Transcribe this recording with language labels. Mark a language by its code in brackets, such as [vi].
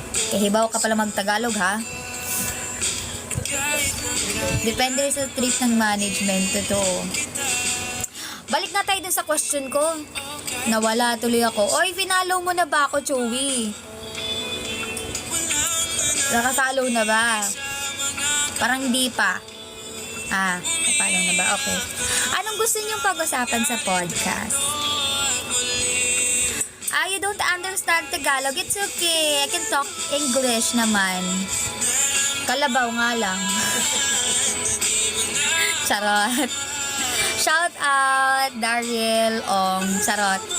[tl] Kahibaw ka pala mag-Tagalog, ha? Depende rin sa trip ng management. Totoo. Balik na tayo dun sa question ko. Nawala tuloy ako. Oy, finalo mo na ba ako, Chewy? Nakafollow na ba? Parang hindi pa. Napalo na ba? Okay. Anong gusto niyong pag-usapan sa podcast? [en] You don't understand Tagalog. It's okay. I can talk English naman. [tl] Kalabaw nga lang. Charot. [en] Shout out, [tl] Daryl Ong. Charot.